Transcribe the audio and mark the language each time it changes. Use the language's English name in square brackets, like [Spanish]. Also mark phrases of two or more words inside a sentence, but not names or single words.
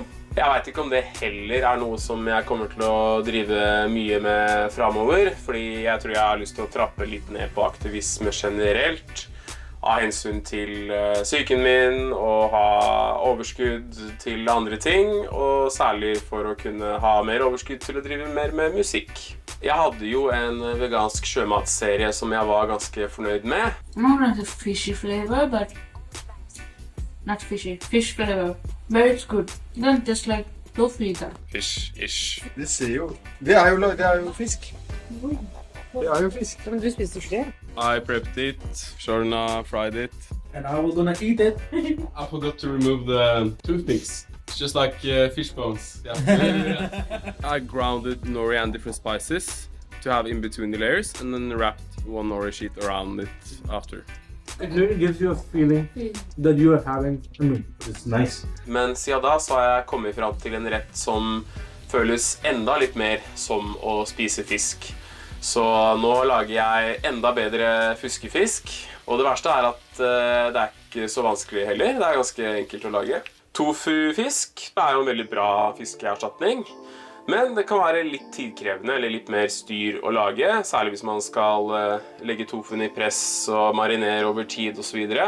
[Norwegian] Jeg vet ikke om det heller noe som jeg kommer til å drive mye med fremover, fordi jeg tror jeg har lyst til å trappe litt ned på aktivisme generelt, av hensyn til psyken min og ha overskudd til andre ting, og særlig for å kunne ha mer overskudd til å drive mer med musikk. Jeg hadde jo en vegansk sjømatserie som jeg var ganske fornøyd med. [English] More like a fishy flavor, but not fishy. Fish flavor. Very good. Not just like tofu either. Fish-ish. [Norwegian] Det ser jo... Det er jo fisk. Det er jo fisk. Men du spiser ikke det? [English] I prepped it, Shorna fried it. And I was gonna eat it. I forgot to remove the toothpicks. It's just like fish bones. Yeah. I grounded nori and different spices to have in between the layers, and then wrapped one nori sheet around it after. It really gives you a feeling that you are having a meal. It's nice. [Norwegian] Men siden da så har jeg kommet frem til en rett som føles enda litt mer som å spise fisk. Så nå lager jeg enda bedre fuskefisk, og det verste at det ikke så vanskelig heller. Det ganske enkelt å lage. Tofufisk jo en veldig bra fiskeerstatning, men det kan være litt tidkrevende eller litt mer styr å lage, særlig hvis man skal legge tofuen i press og marinere over tid og så videre.